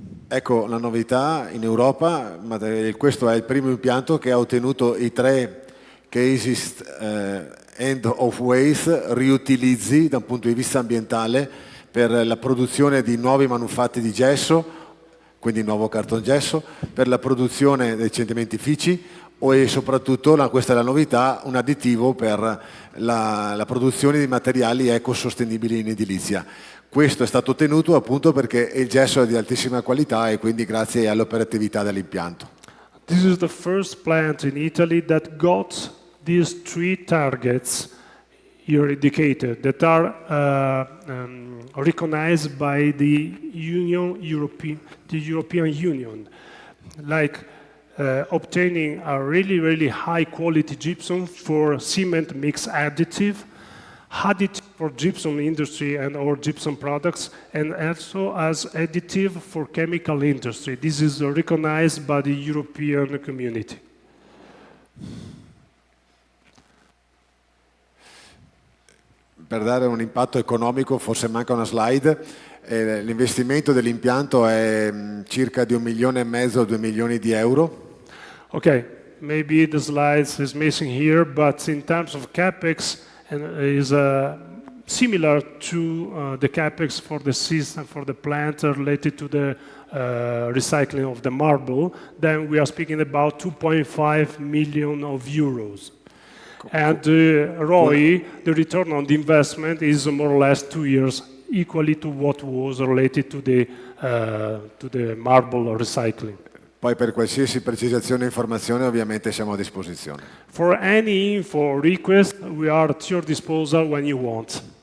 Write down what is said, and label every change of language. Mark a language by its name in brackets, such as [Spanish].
[Italian] Ecco la novità in Europa, ma questo è il primo impianto che ha ottenuto i 3 cases end of waste riutilizzi da un punto di vista ambientale per la produzione di nuovi manufatti di gesso, quindi nuovo cartongesso, per la produzione dei cementifici e soprattutto, questa è la novità, un additivo per la produzione di materiali ecosostenibili in edilizia. Questo è stato ottenuto appunto perché il gesso è di altissima qualità e quindi grazie all'operatività dell'impianto. [English] This is the first plant in Italy that got these 3 targets here indicated that are recognized by the European Union, like obtaining a really, really high quality gypsum for cement mix additive, additive for gypsum industry and or gypsum products, and also as additive for chemical industry. This is recognized by the European community. [Italian] Per dare un impatto economico, forse manca una slide, l'investimento dell'impianto è circa di 1,5 milioni o 2 milioni di euro. [English] Okay, maybe the slides is missing here, but in terms of capex, is similar to the capex for the system, for the plant related to the recycling of the marble. Then we are speaking about 2.5 million of euros. And the ROI, the return on the investment, is more or less 2 years, equally to what was related to the marble recycling. [Italian] Poi per qualsiasi precisazione e informazione ovviamente siamo a disposizione. [English] For any info or request, we are at your disposal when you want.